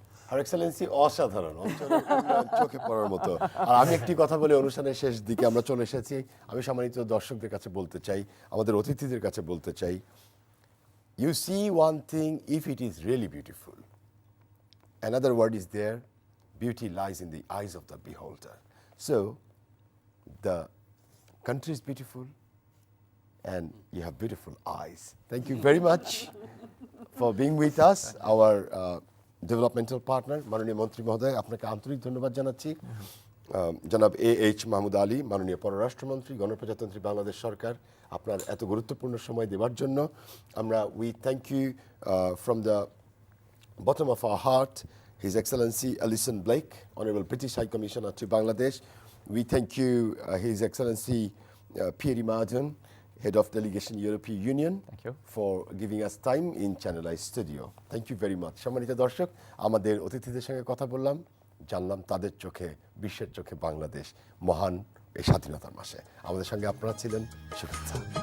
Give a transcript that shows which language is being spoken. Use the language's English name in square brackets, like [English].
[Bangla] আর Excellency অসাধারণ, অঞ্চলের উন্নয়ন চোখে পড়ার মতো। আর আমি একটি কথা বলে অনুষ্ঠানের শেষ দিকে আমরা চলে এসেছি। আমি সম্মানিত দর্শকদের কাছে বলতে চাই, আমাদের অতিথিদের কাছে বলতে চাই, [English] you see one thing if it is really beautiful. Another word is there, beauty lies in the eyes of the beholder. So the country is beautiful and you have beautiful eyes. Thank you very much for being with us, our developmental partner [Bangla] মাননীয় মন্ত্রী মহোদয়, আপনাকে আন্তরিক ধন্যবাদ জানাচ্ছি। জনাব H Mahmud Ali, মাননীয় পররাষ্ট্রমন্ত্রী, গণপ্রজাতন্ত্রী বাংলাদেশ সরকার, আপনার এত গুরুত্বপূর্ণ সময় দেওয়ার জন্য আমরা [English] We thank you from the bottom of our heart, His Excellency Alison Blake, Honorable British High Commissioner to Bangladesh. We thank you, His Excellency Pierre Marden, Head of Delegation European Union, for giving us time in Channel I Studio. Thank you very much. [Bangla] সম্মানিত দর্শক, আমাদের অতিথিদের সঙ্গে কথা বললাম, জানলাম তাদের চোখে, বিশ্বের চোখে বাংলাদেশ মহান এই স্বাধীনতার মাসে। আমাদের সঙ্গে আপনারা ছিলেন, শুভেচ্ছা।